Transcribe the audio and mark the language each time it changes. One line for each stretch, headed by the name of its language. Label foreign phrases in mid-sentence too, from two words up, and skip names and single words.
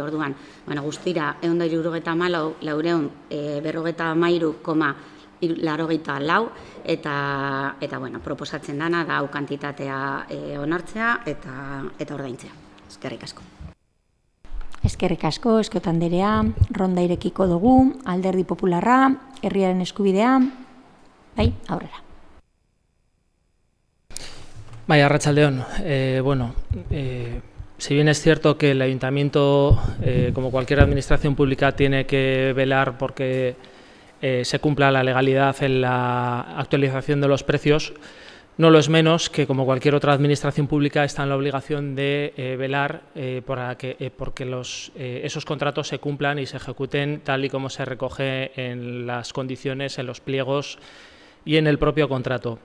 Basque: Orduan, guztira 164.453,84, eta proposatzen dana da hau kantitatea onartzea eta ordaintzea. Eskerrik asko. Eskerrik asko, eskotan derea, ronda irekiko dugu, Alderdi Popularra, Herriaren Eskubidea, Bai, aurrera. Bai, arratsaldeon.
Spanish: Si bien es cierto que el Ayuntamiento, como cualquier administración pública, tiene que velar porque se cumpla la legalidad en la actualización de los precios, no lo es menos que, como cualquier otra administración pública, está en la obligación de velar porque esos contratos se cumplan y se ejecuten tal y como se recoge en las condiciones, en los pliegos y en el propio contrato.